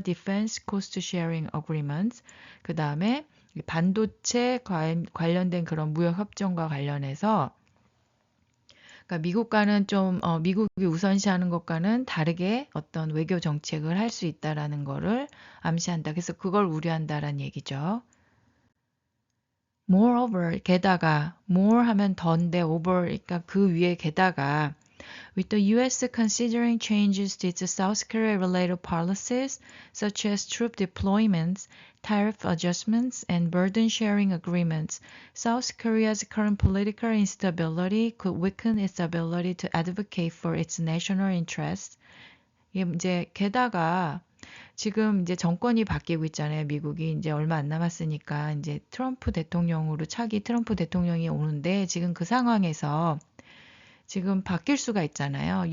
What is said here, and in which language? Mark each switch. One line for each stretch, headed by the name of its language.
English: Defense Cost Sharing Agreements.
Korean: 그다음에 반도체 관련된 그런 무역 협정과 관련해서 그러니까 미국과는 좀 미국이 우선시하는 것과는 다르게 어떤 외교 정책을 할 수 있다라는 거를 암시한다. 그래서 그걸 우려한다라는 얘기죠.
English: Moreover,
Korean: 게다가
English: more
Korean: 하면 더인데
English: over
Korean: 그러니까 그 위에 게다가
English: with the US considering changes to its South Korea related policies such as troop deployments, tariff adjustments, and burden sharing agreements, South Korea's current political instability could weaken its ability to advocate for its national interests.
Korean: 이제 게다가 지금 이제 정권이 바뀌고 있잖아요. 미국이 이제 얼마 안 남았으니까 이제 트럼프 대통령으로 차기 트럼프 대통령이 오는데 지금 그 상황에서 지금 바뀔 수가 있잖아요.